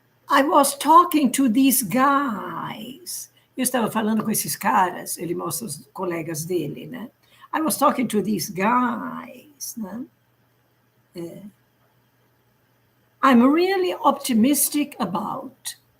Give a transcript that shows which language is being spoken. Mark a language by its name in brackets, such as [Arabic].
[English] I was talking to these guys. [Portuguese] Eu estava falando com esses caras, ele mostra os colegas dele, né? [English] I was talking to these guys, né? I'm really optimistic about.